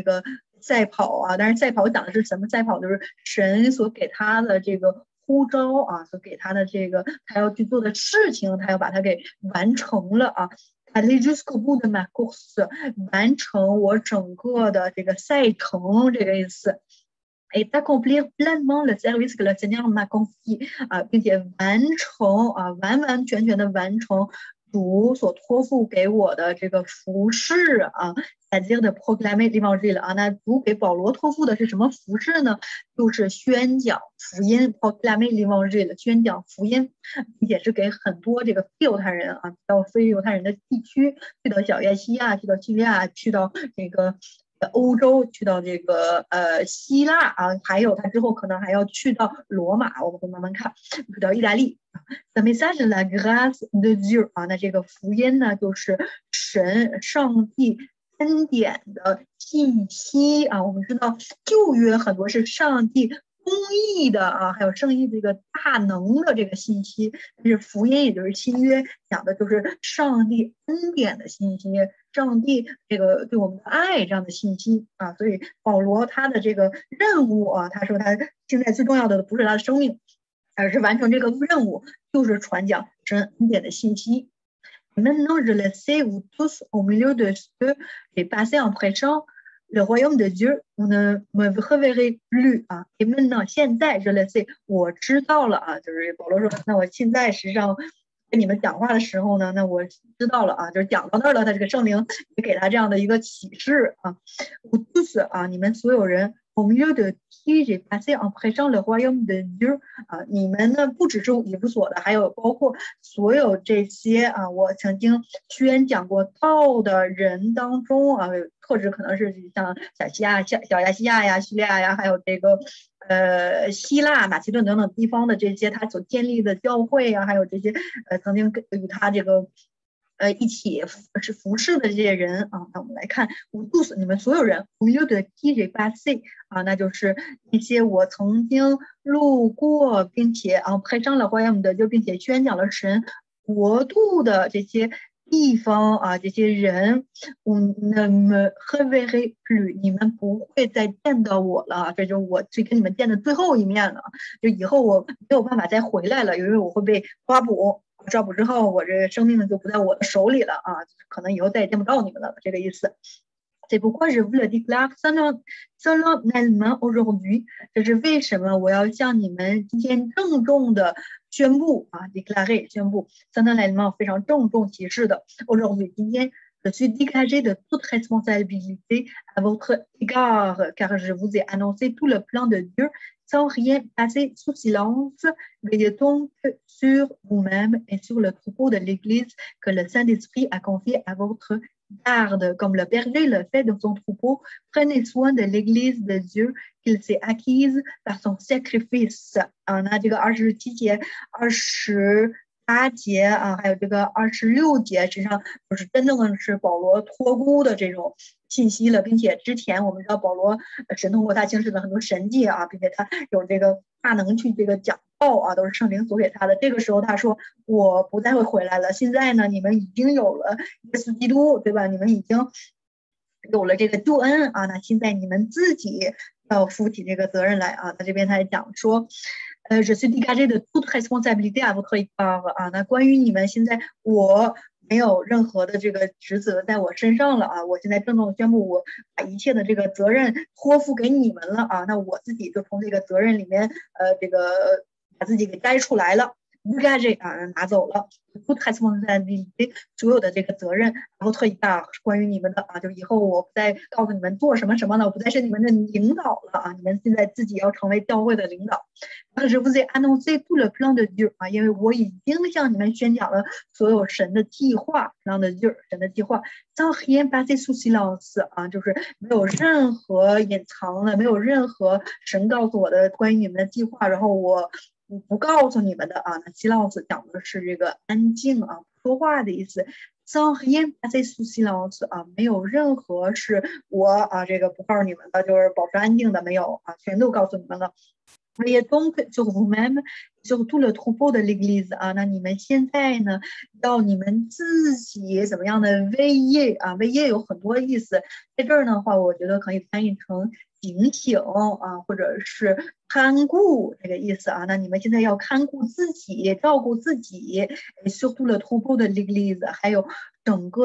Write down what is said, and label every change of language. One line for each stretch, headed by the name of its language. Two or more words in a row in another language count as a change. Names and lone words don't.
Chinese: 个赛跑但是赛跑讲的是什么赛跑，就是神所给他的这个呼召所给他的这个他要去做的事情，他要把它给完成了
French: aller jusqu'au bout de ma course
Chinese: 完成我整个的这个赛程这个意思。
French: et d'accomplir pleinement le service que le Seigneur m'a confié
Chinese: 并且完成完完全全的完成主所托付给我的这个服事
French: c'est-à-dire de proclamer l'évangile
Chinese: 那主给保罗托付的是什么服事呢？就是宣讲福音
French: proclamer l'évangile
Chinese: 宣讲福音，并且是给很多这个非犹太人到非犹太人的地区，去到小亚细亚，去到叙利亚，去到这个欧洲，去到这个希腊还有他之后可能还要去到罗马，我们会慢慢看，去到意大利。
French: The message de la grâce de Dieu
Chinese: 那这个福音呢，就是上帝恩典的信息我们知道旧约很多是上帝公义的还有圣义这个大能的这个信息，但是福音也就是新约讲的就是上帝恩典的信息，上帝这个对我们的爱这样的信息所以保罗他的这个任务他说他现在最重要的不是他的生命，而是完成这个任务，就是传讲神恩典的信息。
French: Maintenant, je le sais, vous tous, au milieu de ceux j'ai passé en prêchant, le royaume de Dieu, vous ne me reverrez plus
Chinese: 啊。
French: Et maintenant，现在 je le sais，
Chinese: 我知道了啊。就是保罗说，那我现在实际上跟你们讲话的时候呢，那我知道了啊，就是讲到那儿了，他这个圣灵也给他这样的一个启示啊。
French: vous tous
Chinese: 啊，你们所有人。
French: au milieu de qui j'ai passé en prêchant le royaume de Dieu
Chinese: 啊，你们呢不只是以弗所的，还有包括所有这些啊，我曾经宣讲过道的人当中啊，特指可能是像小亚细亚呀、叙利亚呀，还有这个希腊、马其顿等等地方的这些他所建立的教会啊，还有这些曾经与他这个。一起是服侍的这些人啊，那我们来看，我告诉你们所有人，我有的 TJ8C 啊，那就是一些我曾经路过，并且啊拍上了royaume的，就并且宣讲了神国度的这些地方啊，这些人，那么
French: reverrai plus，
Chinese: 你们不会再见到我了，这就是我去跟你们见的最后一面了，就以后我没有办法再回来了，因为我会被抓捕。抓捕之后，我这个生命就不在我的手里了啊，可能以后再也见不到你们了，这个意思。
French: C'est pourquoi je vous le déclare solennellement aujourd'hui，
Chinese: 这是为什么我要向你们今天郑重的宣布啊
French: ，déclarer 宣布 solennellement
Chinese: 非常郑重其事的
French: aujourd'hui 今天。Je suis dégagé de toute responsabilité à votre égard, car je vous ai annoncé tout le plan de Dieu sans rien passer sous silence. Veillez donc sur vous-même et sur le troupeau de l'Église que le Saint-Esprit a confié à votre garde. Comme le berger le fait de son troupeau, prenez soin de l'Église de Dieu qu'il s'est acquise par son sacrifice.
Chinese: 那这个27节28节啊，还有这个26节，实际上就是真正的是保罗托孤的这种信息了，并且之前我们知道保罗神通过他行使了很多神迹啊，并且他有这个大能去这个讲道啊，都是圣灵所给他的。这个时候他说我不再会回来了，现在呢你们已经有了耶稣基督，对吧？你们已经有了这个救恩啊，那现在你们自己要负起这个责任来啊。他这边他讲说。
French: je suis dégagé de toute responsabilité à votre égard
Chinese: 啊，那关于你们现在我没有任何的这个职责在我身上了啊，我现在郑重宣布，我把一切的这个责任托付给你们了啊，那我自己就从这个责任里面这个把自己给摘出来了。dégagé 啊，拿走了
French: toute responsabilité
Chinese: 所有的这个责任，然后特意啊关于你们的啊，就以后我不再告诉你们做什么什么了，我不再是你们的领导了啊，你们现在自己要成为教会的领导。
French: Je vous ai annoncé tout le plan de Dieu
Chinese: 啊，因为我已经向你们宣讲了所有神的计划 ，
French: plan de Dieu
Chinese: 神的计划。
French: sans rien passer sous silence
Chinese: 啊，就是没有任何隐藏的，没有任何神告诉我的关于你们的计划，然后我不告诉你们的啊。那silence讲的是这个安静啊，不说话的意思。
French: sans rien passer sous silence
Chinese: 啊，没有任何是我啊这个不告诉你们的，就是保持安静的，没有啊，全都告诉你们了。
French: Veillez donc sur vous-même, sur tout le troupeau de l'Église
Chinese: 啊，那你们现在呢，要你们自己怎么样的 veiller啊？veiller有很多意思，在这儿的话，我觉得可以翻译成警醒啊，或者是看顾这个意思啊。那你们现在要看顾自己，照顾自己
French: sur tout le troupeau de l'Église，
Chinese: 还有整个